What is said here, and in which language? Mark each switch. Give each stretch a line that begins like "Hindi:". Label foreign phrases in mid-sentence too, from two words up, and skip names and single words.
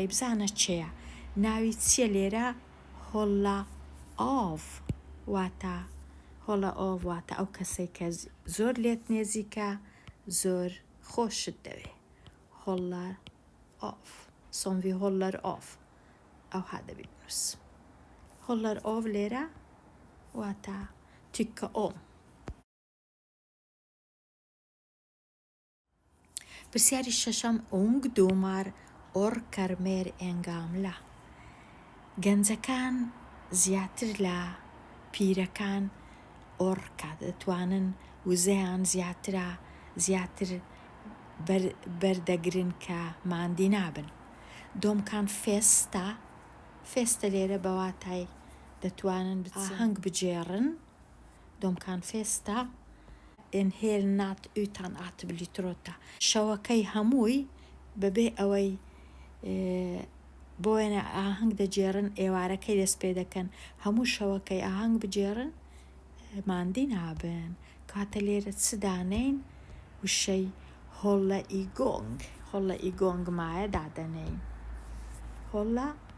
Central Kurdish: بزانە چێە ناوی چییە لێرە
Swedish: hålla av
Central Kurdish: واتە
Swedish: hålla av
Central Kurdish: واتە ئەو کەسێک کە زۆر لێت نێزیکە زۆر خۆشت دەوێ
Swedish: hålla av
Central Kurdish: سۆنڤی
Swedish: håller av
Central Kurdish: ئەوها دەبی بنووس
Swedish: håller av
Central Kurdish: لێرە واتە
Swedish: tycka om
Central Kurdish: پرسیاری شەشەم
Swedish: ungdomar orkar mer än gamla
Central Kurdish: گەنجەکان زیاتر لە پیرەکان ئۆرکا دەتوانن وزەیان زیاتر بەردەگرن کە ماندی نابن
Swedish: de kan festa
Central Kurdish: لێرە بەواتای دەتوانن ئاهەنگ بجێڕن
Swedish: de kan festa en hel natt utan att bli trötta
Central Kurdish: شەوەکەی هەمووی بەبێ ئەوەی بۆیە ئاهەنگ دەجێڕن ئێوارەکەی دەست پێ دەکەن هەموو شەوەکەی ئاهەنگ بجێڕن ماندی نابن کاتە لێرە چ دانەین وشەی
Swedish: hålla igång
Central Kurdish: مایە دادەنەین هۆڵە